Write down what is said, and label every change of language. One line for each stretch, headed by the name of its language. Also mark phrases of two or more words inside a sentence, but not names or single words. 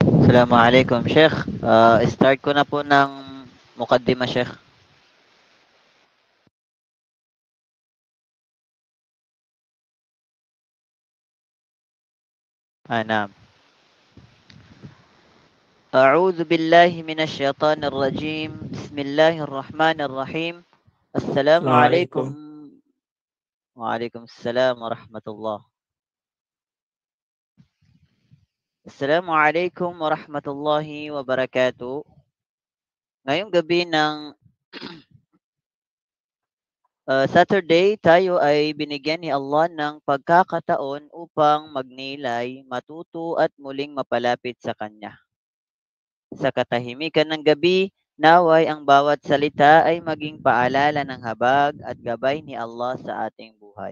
Arabic: السلام عليكم، شيخ.
Filipino: Start ko na po ng mukaddima, Sheikh.
Arabic: Naam. أعوذ بالله من الشيطان الرجيم. بسم الله الرحمن الرحيم. السلام عليكم. Assalamualaikum. وعليكم السلام ورحمة الله. السلام عليكم ورحمة الله وبركاته.
Filipino: Ngayong gabi ng Saturday, tayo ay binigyan ni Allah ng pagkakataon upang magnilay, matuto at muling mapalapit sa Kanya. Sa katahimikan ng gabi, naway ang bawat salita ay maging paalala ng habag at gabay ni Allah sa ating buhay.